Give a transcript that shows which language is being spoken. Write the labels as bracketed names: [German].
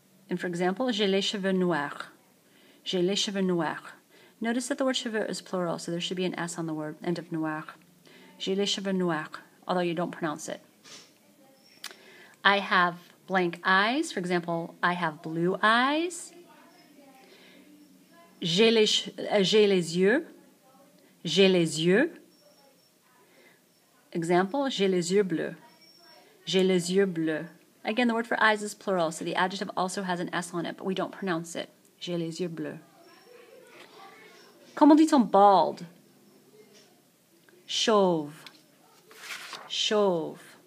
[English] And for example, [French] j'ai les cheveux noirs. J'ai les cheveux noirs. [English] Notice that the word cheveux is plural, so there should be an S on the word end of noir. [French] J'ai les cheveux noirs, [English] although you don't pronounce it. I have blank eyes. For example, I have blue eyes. [French] J'ai les yeux. J'ai les yeux. Example, j'ai les yeux bleus. J'ai les yeux bleus. [English] Again, the word for eyes is plural, so the adjective also has an S on it, but we don't pronounce it. [French] J'ai les yeux bleus. Comment dit-on bald? Chauve. Chauve.